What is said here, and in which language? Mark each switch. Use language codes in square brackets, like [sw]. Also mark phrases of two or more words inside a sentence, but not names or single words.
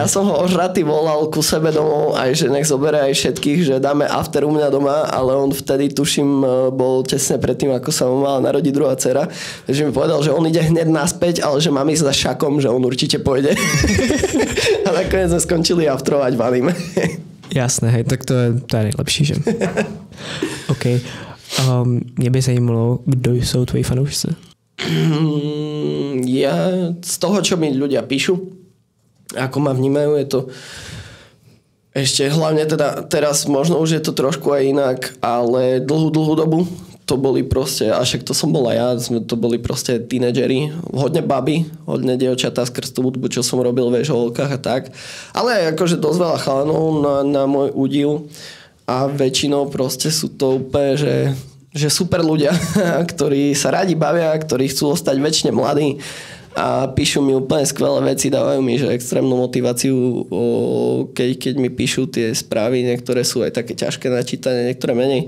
[sk] Ja som ho ožratý volal ku sebe domov, aj že nech zobere aj všetkých, že dáme after u mňa doma, ale on vtedy, tuším, bol tesne predtým, ako sa mu mala narodiť druhá dcera. Takže mi povedal, že on ide hneď naspäť, ale že mám ísť za Šakom, že on určite pôjde. A nakoniec sme skončili afterovať v anime. Jasné, hej, [cs] tak to je nejlepší, že? OK. Mě by zajímalo, kdo jsou tvoji fanoušci? [sk] Ja z toho, čo mi ľudia píšu, ako ma vnímajú, je to ešte hlavne teda teraz možno už je to trošku aj inak, ale dlhú dobu to boli proste, a však to som bola ja, to boli proste tínedžeri, hodne baby, hodne dievčatá skrz tú hudbu, čo som robil v žolkách a tak, ale aj akože dosť veľa chalanov na môj údiv a väčšinou proste sú to úplne, že super ľudia, ktorí sa radi bavia, ktorí chcú ostať väčšine mladí a píšu mi úplne skvelé veci, dávajú mi že extrémnu motiváciu, keď mi píšu tie správy, niektoré sú aj také ťažké na čítanie, niektoré menej.